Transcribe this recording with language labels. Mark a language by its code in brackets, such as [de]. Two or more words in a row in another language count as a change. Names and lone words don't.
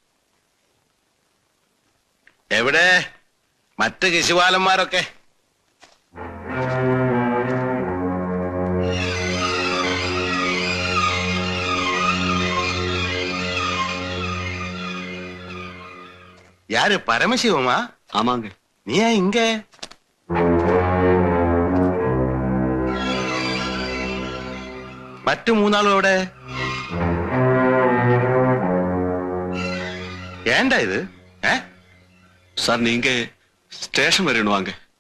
[ml] എവിടെ മറ്റ് ശിശുപാലന്മാരൊക്കെ? [ta] யாரு? பரமசிவமா? ஆமாங்க. நீ ஏன் இங்க? [ml] മറ്റു മൂന്നാളും എവിടെ? [ta] ஏண்டா இது? சார், நீங்க ஸ்டேஷன் வரணம் வாங்க.